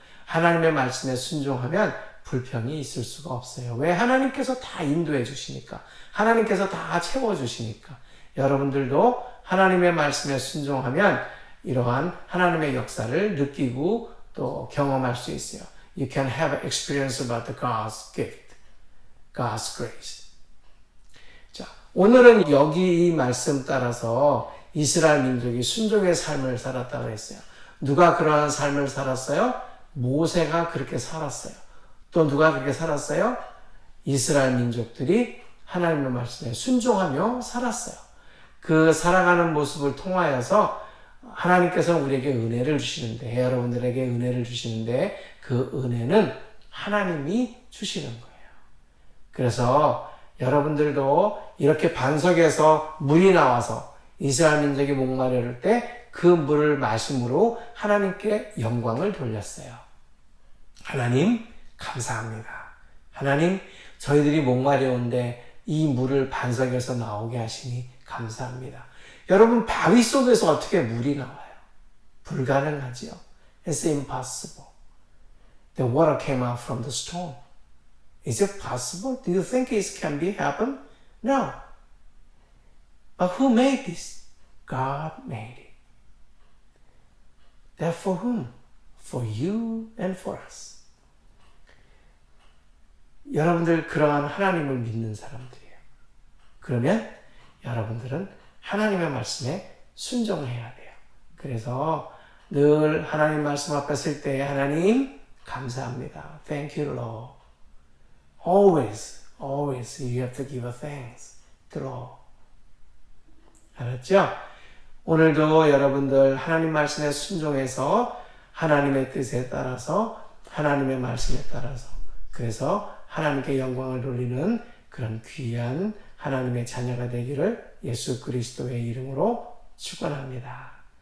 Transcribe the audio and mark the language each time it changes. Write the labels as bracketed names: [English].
[Korean] 하나님의 말씀에 순종하면 불평이 있을 수가 없어요. 왜? 하나님께서 다 인도해 주시니까. 하나님께서 다 채워주시니까. 여러분들도 하나님의 말씀에 순종하면 이러한 하나님의 역사를 느끼고 또 경험할 수 있어요. [English] You can have experience about the God's gift, God's grace. [Korean] 자, 오늘은 여기 이 말씀 따라서 이스라엘 민족이 순종의 삶을 살았다고 했어요. 누가 그러한 삶을 살았어요? 모세가 그렇게 살았어요. 또 누가 그렇게 살았어요? 이스라엘 민족들이 하나님의 말씀에 순종하며 살았어요. 그 살아가는 모습을 통하여서 하나님께서 우리에게 은혜를 주시는데, 여러분들에게 은혜를 주시는데 그 은혜는 하나님이 주시는 거예요. 그래서 여러분들도 이렇게 반석에서 물이 나와서 이스라엘 민족이 목마를 때 그 물을 마심으로 하나님께 영광을 돌렸어요. 하나님 감사합니다. 하나님 저희들이 목마려운데 이 물을 반석에서 나오게 하시니 감사합니다. 여러분 바위 속에서 어떻게 물이 나와요? 불가능하지요. [English] It's impossible. The water came out from the stone. Is it possible? Do you think it can be happen? No. But who made this? God made it. That for whom? For you and for us. [Korean] 여러분들 그러한 하나님을 믿는 사람들이에요. 그러면 여러분들은 하나님의 말씀에 순종해야 돼요. 그래서 늘 하나님 말씀 앞에 설 때 하나님 감사합니다. [English] Thank you, Lord. Always you have to give a thanks to Lord. [Korean] 알았죠? 오늘도 여러분들 하나님 말씀에 순종해서 하나님의 뜻에 따라서 하나님의 말씀에 따라서 그래서 하나님께 영광을 돌리는 그런 귀한 하나님의 자녀가 되기를 예수 그리스도의 이름으로 축원합니다.